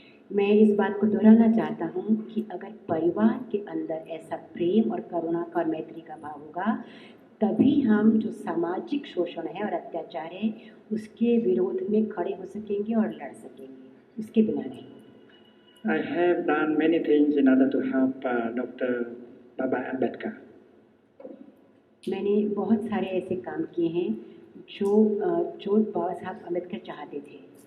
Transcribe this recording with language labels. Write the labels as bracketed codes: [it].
[hi] मैं इस बात को दोहराना चाहता हूँ कि अगर परिवार के अंदर ऐसा प्रेम और करुणा का और मैत्री का भाव होगा, तभी हम जो सामाजिक शोषण है और अत्याचार है उसके विरोध में खड़े हो सकेंगे और लड़ सकेंगे, उसके बिना नहीं। [en] I have done many things in order to help Dr. Baba Ambedkar. [hi] मैंने बहुत सारे ऐसे काम किए हैं जो बाबा साहब अम्बेडकर चाहते थे।